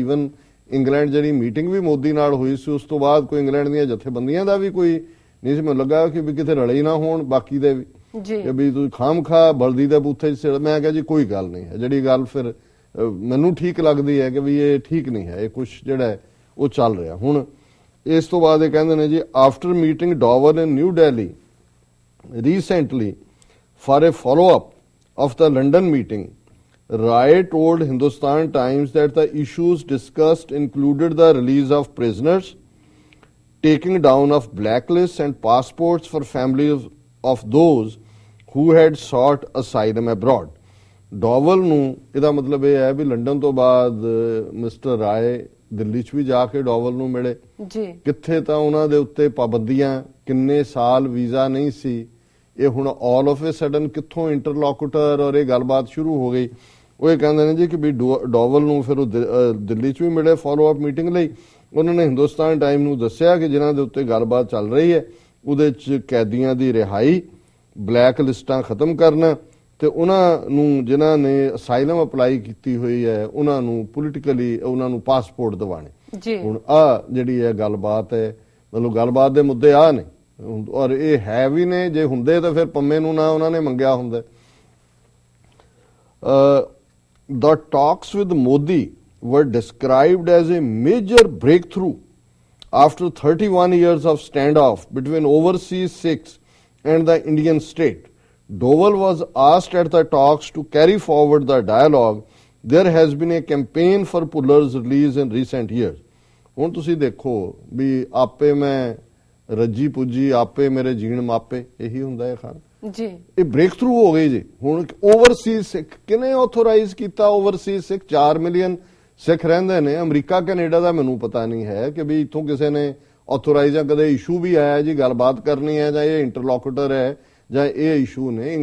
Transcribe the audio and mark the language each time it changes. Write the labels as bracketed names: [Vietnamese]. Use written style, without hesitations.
[Punjabi] Even England ਜਿਹੜੀ meeting ਵੀ ਮੋਦੀ ਨਾਲ ਹੋਈ ਸੀ ਉਸ ਤੋਂ ਬਾਅਦ ਕੋਈ ਇੰਗਲੈਂਡ ਦੀਆਂ ਜਥੇਬੰਦੀਆਂ ਦਾ ਵੀ ਕੋਈ ਨਹੀਂ ਸੀ, ਮੈਨੂੰ ਲੱਗਾ ਕਿ ਵੀ ਕਿਤੇ ਰਲੇ ਨਾ ਹੋਣ ਬਾਕੀ ਦੇ ਵੀ ਕਿ ਵੀ ਤੁਸੀਂ ਖਾਮਖਾ ਬਲਦੀ ਦੇ ਬੂਥੇ 'ਚ। ਮੈਂ ਕਿਹਾ ਜੀ ਕੋਈ ਗੱਲ ਨਹੀਂ ਹੈ, ਜਿਹੜੀ ਗੱਲ ਫਿਰ ਮੈਨੂੰ ਠੀਕ ਲੱਗਦੀ ਹੈ ਕਿ ਵੀ ਇਹ ਠੀਕ ਨਹੀਂ ਹੈ, ਇਹ ਕੁਝ ਜਿਹੜਾ ਉਹ ਚੱਲ ਰਿਹਾ। ਹੁਣ ਇਸ ਤੋਂ ਬਾਅਦ ਇਹ ਕਹਿੰਦੇ ਨੇ ਜੀ [English] After meeting Doval in New Delhi recently for a follow-up of the London meeting, Rai told Hindustan Times that the issues discussed included the release of prisoners, taking down of blacklists and passports for families of those who had sought asylum abroad. [Punjabi] Doval ਨੂੰ ਇਹਦਾ ਮਤਲਬ ਇਹ ਹੈ ਵੀ London ਤੋਂ ਬਾਅਦ mister ਰਾਏ ਦਿੱਲੀ 'ਚ ਵੀ ਜਾ ਕੇ ਡੋਵਲ ਨੂੰ ਮਿਲੇ ਜੀ। ਕਿੱਥੇ ਤਾਂ ਉਹਨਾਂ ਦੇ ਉੱਤੇ ਪਾਬੰਦੀਆਂ, ਕਿੰਨੇ ਸਾਲ ਵੀਜ਼ਾ ਨਹੀਂ ਸੀ, ਇਹ ਹੁਣ [English] all of a sudden [Punjabi] ਕਿੱਥੋਂ ਇੰਟਰਲੋਕੂਟਰ ਔਰ ਇਹ ਗੱਲਬਾਤ ਸ਼ੁਰੂ ਹੋ ਗਈ। ਉਹ ਇਹ ਕਹਿੰਦੇ ਨੇ ਜੀ ਕਿ ਵੀ ਡੋਵਲ ਨੂੰ ਫਿਰ ਉਹ ਦਿੱਲੀ 'ਚ ਵੀ ਮਿਲੇ ਫਾਲੋ ਅਪ ਮੀਟਿੰਗ ਲਈ। ਉਹਨਾਂ ਨੇ ਹਿੰਦੁਸਤਾਨ ਟਾਈਮ ਨੂੰ ਦੱਸਿਆ ਕਿ ਜਿਨ੍ਹਾਂ ਦੇ ਉੱਤੇ ਗੱਲਬਾਤ ਚੱਲ ਰਹੀ ਹੈ ਉਹਦੇ 'ਚ ਕੈਦੀਆਂ ਦੀ ਰਿਹਾਈ, ਬਲੈਕ ਲਿਸਟਾਂ ਖਤਮ ਕਰਨਾ ਤੇ ਉਹਨਾਂ ਨੂੰ ਜਿਨ੍ਹਾਂ ਨੇ ਅਸਾਈਲਮ ਅਪਲਾਈ ਕੀਤੀ ਹੋਈ ਹੈ ਉਹਨਾਂ ਨੂੰ ਪੋਲੀਟੀਕਲੀ ਉਹਨਾਂ ਨੂੰ ਪਾਸਪੋਰਟ ਦਿਵਾਣੇ। ਹੁਣ ਆ ਜਿਹੜੀ ਹੈ ਗੱਲਬਾਤ ਹੈ, ਮਤਲਬ ਗੱਲਬਾਤ ਦੇ ਮੁੱਦੇ ਆ ਨੇ ਔਰ ਇਹ ਹੈ ਵੀ ਨੇ। ਜੇ ਹੁੰਦੇ ਤਾਂ ਫਿਰ ਪੰਮੇ ਨੂੰ ਨਾ ਉਹਨਾਂ ਨੇ ਮੰਗਿਆ ਹੁੰਦਾ। [English] The talks with Modi were described as a major breakthrough after 31 years of standoff between overseas Sikhs and the Indian state. Doval was asked at the talks to carry forward the dialogue. There has been a campaign for Pullar's release in recent years. [Punjabi] ਹੁਣ ਤੁਸੀਂ ਦੇਖੋ ਵੀ ਆਪੇ ਮੈਂ ਰੱਜੀ ਪੁੱਜੀ ਆਪੇ ਮੇਰੇ ਜੀਣ ਮਾਪੇ, ਇਹੀ ਹੁੰਦਾ ਹੈ ਖਾਨ ਜੀ। ਇਹ ਬ੍ਰੇਕ ਥਰੂ ਹੋ ਗਈ ਜੀ। ਹੁਣ ਓਵਰਸੀਜ਼ ਸਿੱਖ ਕਿਨੇ ਆਥੋਰਾਈਜ਼ ਕੀਤਾ? ਓਵਰਸੀਜ਼ ਸਿੱਖ 4 ਮਿਲੀਅਨ ਸਿੱਖ ਰਹਿੰਦੇ ਨੇ ਅਮਰੀਕਾ ਕੈਨੇਡਾ ਦਾ, ਮੈਨੂੰ ਪਤਾ ਨਹੀਂ ਹੈ ਕਿ ਵੀ ਇੱਥੋਂ ਕਿਸੇ ਨੇ ਆਥੋਰਾਈਜ਼ ਜਾਂ ਕਦੇ ਇਸ਼ੂ ਵੀ ਆਇਆ ਜੀ ਗੱਲਬਾਤ ਕਰਨੀ ਹੈ ਜਾਂ ਇਹ ਇੰਟਰਲੋਕੂਟਰ ਹੈ ਜਾਂ ਇਹ ਇਸ਼ੂ ਨੇ।